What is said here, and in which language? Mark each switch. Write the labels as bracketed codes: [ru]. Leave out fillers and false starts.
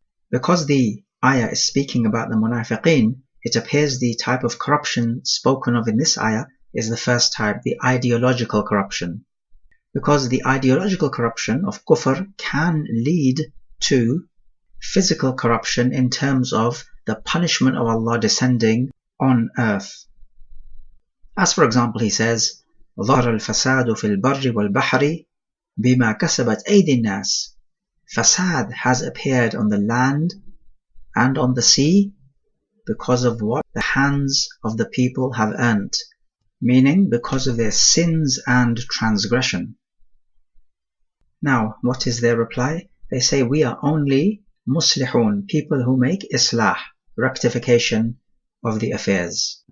[en] Because the ayah is speaking about the munafiqeen, it appears the type of corruption spoken of in this ayah is the first type, the ideological corruption. Because the ideological corruption of kufr can lead to physical corruption in terms of the punishment of Allah descending on earth. As for example, he says, [ar] ظهر الفساد في البر والبحر بما كسبت أيدي الناس. [en] Fasad has appeared on the land and on the sea because of what the hands of the people have earned, meaning because of their sins and transgression. Now, what is their reply? They say, we are only muslihun, people who make islah, rectification of the affairs.